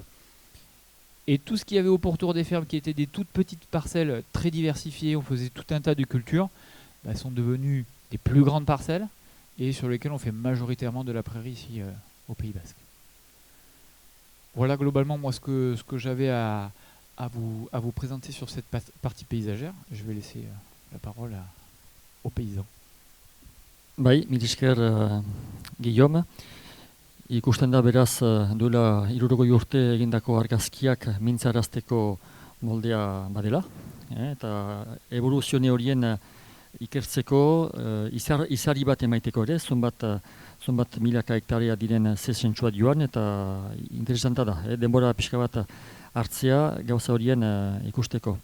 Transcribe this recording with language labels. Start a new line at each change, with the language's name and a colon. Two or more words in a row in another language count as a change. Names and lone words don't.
French: Et tout ce qu'il y avait au pourtour des fermes, qui étaient des toutes petites parcelles très diversifiées, on faisait tout un tas de cultures, sont devenues des plus grandes parcelles, et sur lesquelles on fait majoritairement de la prairie ici au Pays Basque. Voilà globalement moi ce que j'avais à vous présenter sur cette partie paysagère. Je vais laisser la parole aux paysans.
Basque: Bai, mil esker Guillaume. Ikusten da beraz duela 60 urte egindako argazkiak mintzarazteko moldea badela. Eta evoluzione horien ikertzeko izari bat emaiteko ere, zonbat milaka hektarea diren zezentsua joan, eta interesanta da, denbora pixka bat hartzea gauza horien ikusteko.